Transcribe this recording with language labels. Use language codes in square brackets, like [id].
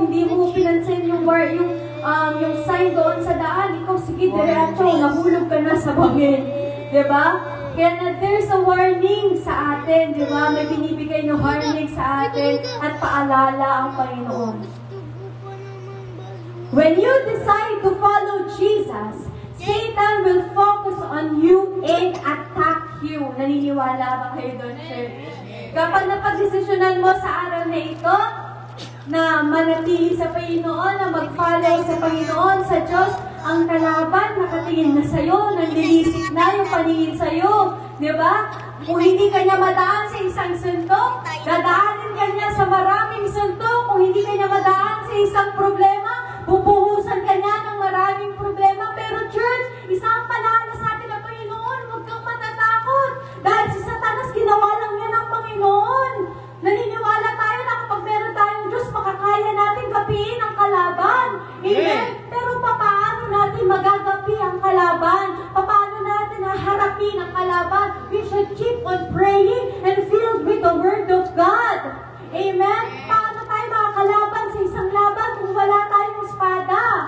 [tl] Hindi mo pinansin yung sign doon sa daan. Ikaw, sige, diretso, nahulog ka na sa bangin. Diba? Kaya [en] there's a warning [tl] sa atin, di ba? May binibigay na warning sa atin at paalala ang Panginoon. [en] When you decide to follow Jesus, Satan will focus on you and attack you. [tl] Naniniwala ba kayo doon, church? Kapag napag-desisyonan mo sa araw na ito, na manatili sa Panginoon, na mag-follow sa Panginoon, sa Diyos, ang kalaban nakatingin na sa'yo, nanlilisik na yung paningin sa'yo. Diba? Kung hindi ka niya madaan sa isang suntok, dadaanin ka niya sa maraming suntok. Kung hindi ka niya madaan sa isang problema, bubuhusan ka niya ng maraming problema. Pero church, isang paalala sa atin ng Panginoon, huwag kang matatakot. Dahil si Satanas, ginawa lang yan ng Panginoon. Naniniwala tayo na kapag meron tayong Diyos, makakaya natin gapiin ang kalaban. Amen? Pero paano natin magagapi ang kalaban? Paano natin haharapin ang kalaban? [en] We should keep on praying and filled with the Word of God. Amen? [tl] Paano tayo makakalaban sa isang laban kung wala tayong espada?